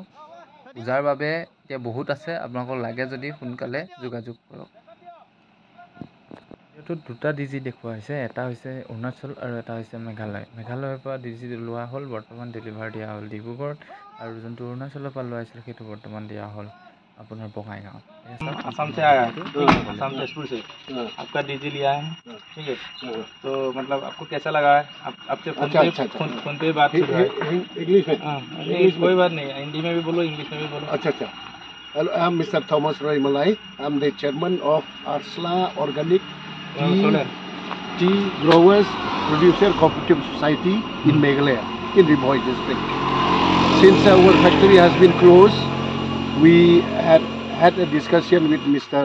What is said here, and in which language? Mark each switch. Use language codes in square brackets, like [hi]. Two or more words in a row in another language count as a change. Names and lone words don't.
[as] পূজাৰ বাবে এতিয়া বহুত আছে, আপোনালোকক লাগে যদি সোনকালে যোগাযোগ কৰক। ভিডিঅ'টোত দুটা ডিজি দেখুওৱা হৈছে, এটা হৈছে অৰুণাচল আৰু এটা হৈছে মেঘালয়। মেঘালয়ৰ পৰা ডিজি লোৱা হ'ল, বৰ্তমান ডেলিভাৰ দিয়া হ'ল ডিব্ৰুগড়ত, আৰু যোনটো অৰুণাচলৰ পৰা লোৱা হৈছিল সেইটো বৰ্তমান দিয়া হ'ল আপোনাৰ বঙাইগাঁৱত। [hi] असम से आया है, असम तेजपुर से आपका डीजी लिया है, ठीक है। तो मतलब आपको कैसा लगा है? आपसे फोन पे बात हो रहा है इंग्लिश में? कोई बात नहीं, हिंदी में भी बोलो, इंग्लिश में भी बोलो। [en] अच्छा। Hello, I'm Mr. Thomas Roy Malay. I'm the chairman of Arsla Organic Tea Growers Producer Cooperative Society in Meghalaya, in Riboy district. Since our factory has been closed, we had a discussion with Mr.